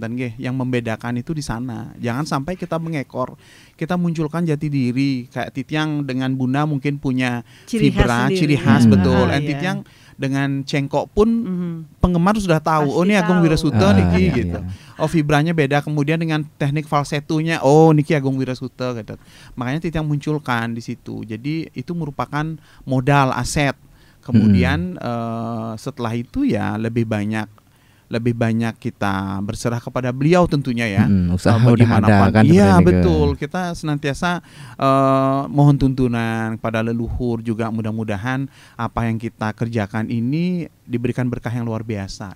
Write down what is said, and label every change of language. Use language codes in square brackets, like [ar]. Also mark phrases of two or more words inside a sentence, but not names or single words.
[id] Yang membedakan itu di sana. Jangan sampai kita mengekor, kita munculkan jati diri. Kayak Titiang dengan Bunda mungkin punya ciri khas, betul. Titiang dengan cengkok pun penggemar sudah tahu. Oh, ini Agung Wirasuta niki gitu. Oh, vibranya beda. Kemudian dengan teknik falsetonya, oh niki Agung Wirasuta gitu. Makanya Titiang munculkan di situ. Jadi itu merupakan modal, aset. Kemudian setelah itu ya lebih banyak kita berserah kepada beliau tentunya ya. Usaha udah ada kan. Iya, betul. Kita senantiasa mohon tuntunan kepada leluhur juga, mudah-mudahan apa yang kita kerjakan ini diberikan berkah yang luar biasa.